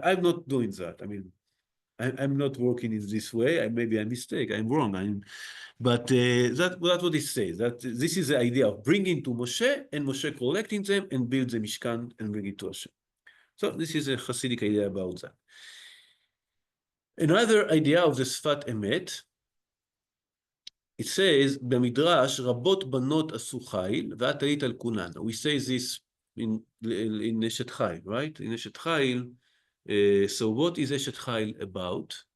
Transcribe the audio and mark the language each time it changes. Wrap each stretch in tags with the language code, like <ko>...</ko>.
<en>I'm not doing that. I mean, I'm not working in this way. Maybe I'm mistake. I'm wrong. But that's what it says. That this is the idea of bringing to Moshe and Moshe collecting them and build the mishkan and bring it to Hashem. So this is a Hasidic idea about that. Another idea of the Sfat Emet, it says,</en> <he>במדרש, רבות בנות עשו חיל, ואת היית על כולן.</he> <en>We say this in Eshet Chayil, right? In Eshet Chayil, so what is Eshet Chayil about?</en>